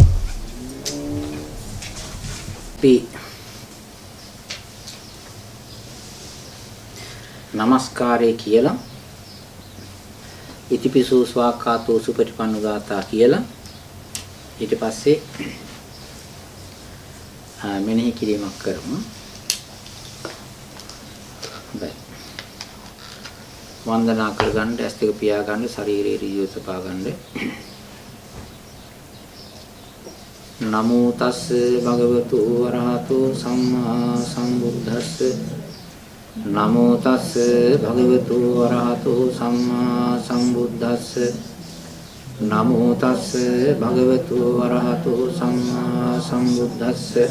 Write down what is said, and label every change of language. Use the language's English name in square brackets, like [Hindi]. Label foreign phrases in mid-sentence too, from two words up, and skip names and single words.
[Sinhala] නමස්කාරය කියලා [Pali] ඉතිපිසෝ ස්වාක්ඛාතෝ සුපටිපන්නෝ [Sinhala] ගාථා කියලා ඊට පස්සේ මෙනෙහි කිරීමක් කරමු. හොඳයි. වන්දනා කරගන්න, ඇස් දෙක පියාගන්න, ශරීරයේ ඍජුව තබා ගන්න. [Pali] නමෝ තස්ස භගවතු වරහතෝ සම්මා සම්බුද්දස්ස නමෝ තස්ස භගවතු වරහතෝ සම්මා සම්බුද්දස්ස නමෝ තස්ස භගවතු වරහතෝ සම්මා සම්බුද්දස්ස